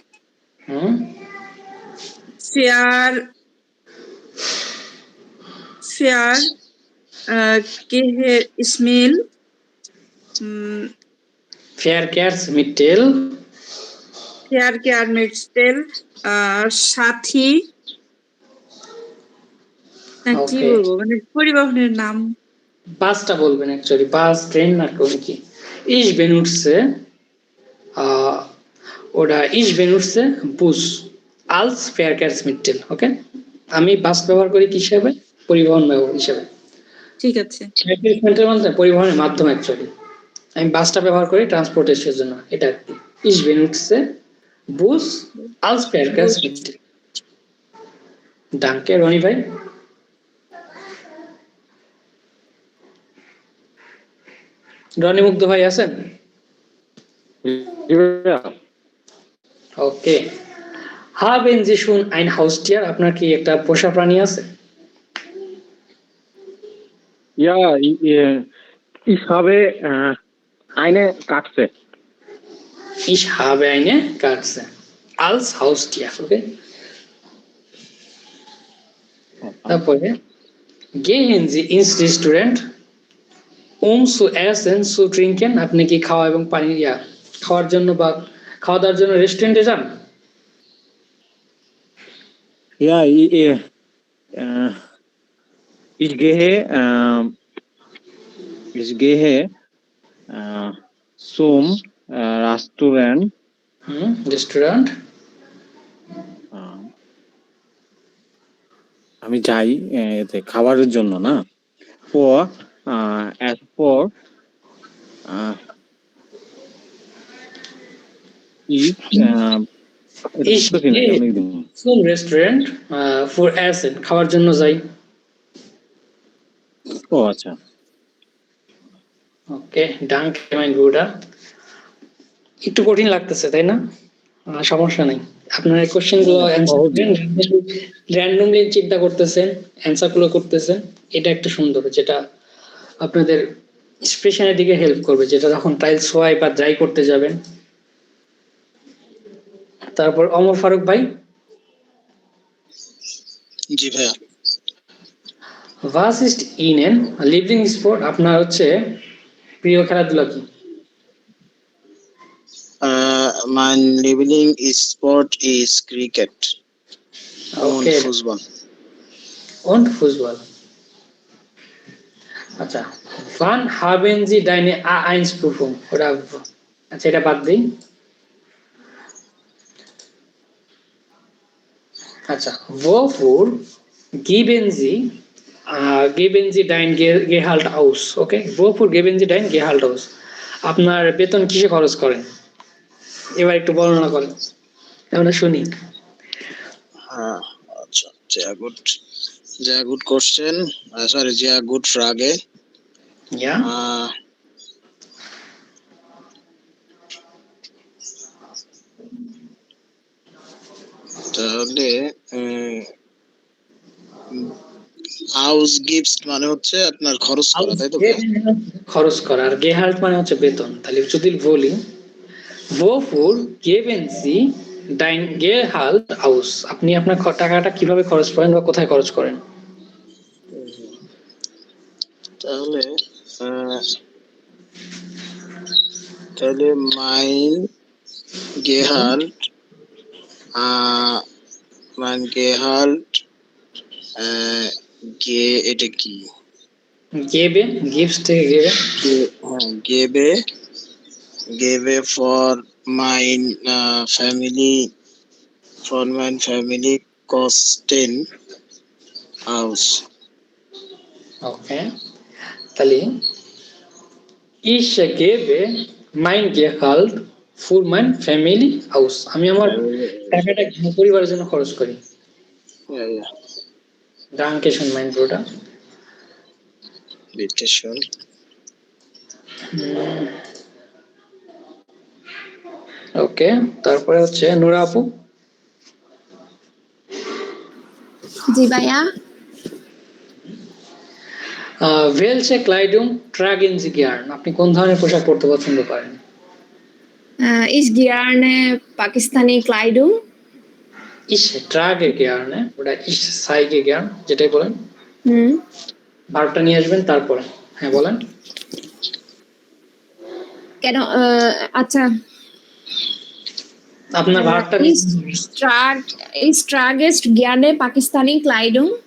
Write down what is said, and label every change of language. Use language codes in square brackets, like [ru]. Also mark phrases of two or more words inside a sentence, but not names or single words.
[de] Verkehrsmittel [bn] সাথী, কি [en] Okay. [bn] বলবো, মানে পরিবহনের নাম। বাসটা বলবেন অ্যাকচুয়ালি, বাস ট্রেন আর কোন কি। [de] Ich benutze oder ich benutze Bus als Verkehrsmittel, ওকে? [bn] আমি বাস ব্যবহার করি কি হিসেবে? পরিবহন হিসেবে। ঠিক আছে। Verkehrsmittel মানে পরিবহনের মাধ্যম অ্যাকচুয়ালি। আমি বাসটা ব্যবহার করি ট্রান্সপোর্টেশনের জন্য, এটা কি? [de] Ich benutze Bus als Verkehrsmittel. Danke, [bn] রনি ভাই। রনি মুগ্ধ ভাই আছেন? ওকে, [de] haben Sie schon ein Haustier? [bn] আপনার কি একটা পোষা প্রাণী আছে? [de] Ja, ich habe eine Katze. Ich habe eine Katze als Haustier, okay? তারপরে gehen Sie ins Restaurant zu essen, zu trinken? [bn] আপনি কি খাওয়া এবং পানি খাওয়ার জন্য বা খাওয়া দাওয়ার জন্য রেস্টুরেন্টে যান? [de] Ja, ich gehe zum Restaurant. Restaurant [bn] আমি যাই এতে খাবারের জন্য না, [en] for as for [de] Ich gehe zum Restaurant for essen, [bn] খাওয়ার জন্য যাই। ও আচ্ছা, ওকে, [de] Dank mein Bruder. [bn] একটু কঠিন লাগতেছে তাই না? সমস্যা নেই, আপনার এই কোশ্চেন গুলো র্যান্ডমলি চিন্তা করতেছেন, অ্যান্সার গুলো করতেছেন, এটা একটা সুন্দর, যেটা আপনাদের এক্সপ্রেশনের দিকে হেল্প করবে, যেটা যখন ট্রায়াল সোয়াইপ বা ড্রাই করতে যাবেন। তারপর অমর ফারুক ভাই, জি ভাইয়া। [de] Was ist Ihnen Lieblings Sport, [bn] আপনার হচ্ছে প্রিয় খেলাধুলা কি? [en] My living sport is cricket und Okay. [de] Fußball. Und Fußball. আচ্ছা, wann haben Sie deine A1-Prüfung? [bn] Oder আচ্ছা, এটা বাদ দিই। আচ্ছা, [de] wofür geben Sie dein Gehalt aus? Okay, wofür geben Sie dein Gehalt aus? [bn] আপনার বেতন কিসে খরচ করেন? এবার একটু বর্ণনা করেন, আমরা শুনি। আচ্ছা, [en] sehr good question. Sorry, [de] sehr good Frage. Ja. [bn] তাহলে [de] aus gibt [bn] মানে হচ্ছে আপনার খরচ করা, তাই তো? খরচ করা, আর গেহাল্ট মানে হচ্ছে বেতন। তাহলে যদি বলি [de] wofür geben Sie dein Gehalt aus? [bn] আপনি আপনার টাকাটা কিভাবে খরচ করেন বা কোথায় খরচ করেন? তাহলে [de] mein Gehalt [bn] এটা কি? গেবে, গিফট থেকে গেবে, [de] gebe [en] for my family [de] kosten aus. [bn] ওকে, তাহলে [de] ich gebe mein Gehalt für mein Family aus, [bn] আমি আমার টাকাটা পরিবারের জন্য খরচ করি। [de] Danke schön, mein Bruder. Bitte schön. [bn] ওকে, তারপরে হচ্ছে নূরা আপু। জি ভাইয়া। [de] welche Kleidung tragen Sie gern? [bn] আপনি কোন ধরনের পোশাক পরতে পছন্দ করেন? [de] Ich gerne Pakistani Kleidung. Ich trage gerne oder ich zeige gern, [bn] যেটাই বলেন। ভার্বটা নিয়ে আসবেন তারপরে। হ্যাঁ বলেন। কেন? আচ্ছা, আপনার ভার্বটা [de] ich trage gerne Pakistani Kleidung.